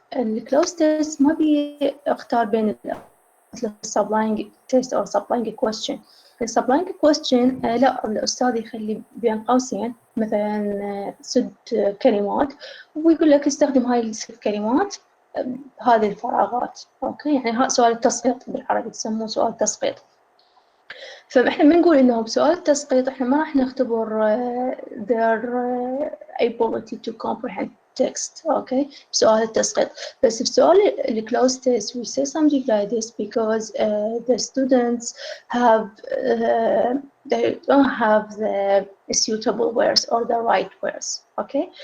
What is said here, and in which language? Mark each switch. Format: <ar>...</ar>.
<en>الclose test</en> <ar>ما بيختار بين</ar> <en>supplying test or supplying question.</en> <ar>supplying question لا، الأستاذ يخلي بين قوسين مثلا 6 كلمات ويقول لك استخدم هاي ال6 كلمات هذه الفراغات، اوكي، يعني سؤال التسقيط بالعربي تسموه سؤال تسقيط. فاحنا بنقول انه بسؤال التسقيط احنا ما راح نختبر</ar> <en>their ability to comprehend text,</en> <ar>okay، بسؤال التسقيط. بس بسؤال</ar> <en>الclose test we say something like this because the students have they don't have the suitable words or the right words, okay.</en>